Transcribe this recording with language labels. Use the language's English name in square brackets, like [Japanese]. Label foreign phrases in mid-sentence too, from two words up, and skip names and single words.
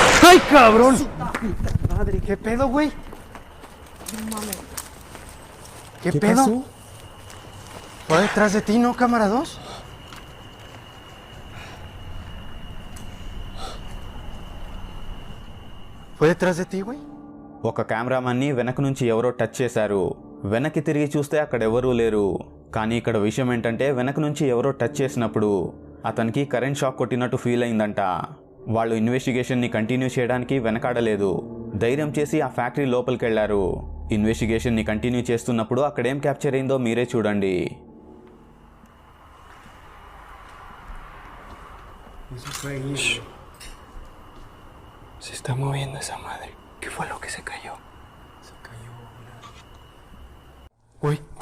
[Spanish] ¡Ay, cabrón! Madre, ¿qué pedo, güey? ¿Qué pedo? pasó? ¿Fue detrás de ti, no, cámara 2? ¿Fue detrás de ti, güey? [Telugu] ఒక కెమెరామన్ని వెనక నుంచి ఎవరో టచ్ చేశారు. వెనక్కి తిరిగి చూస్తే అక్కడ ఎవరూ లేరు. కానీ ఇక్కడ విషయం ఏంటంటే వెనక నుంచి ఎవరో టచ్ చేసినప్పుడు అతనికి [English] current shock [Telugu] కొట్టినట్టు ఫీల్ అయిందంట. వాళ్ళు [English] investigationని continue [Telugu] చేయడానికి వెనకాడలేదు. ధైర్యం చేసి ఆ ఫ్యాక్టరీ లోపలికి వెళ్లారు. [English] investigationని continue [Telugu] చేస్తున్నప్పుడు అక్కడేం క్యాప్చర్ అయిందో మీరే చూడండి. [Spanish] Se está moviendo esa madre. ¿Qué fue lo que se cayó? Se cayó, mira. Uy.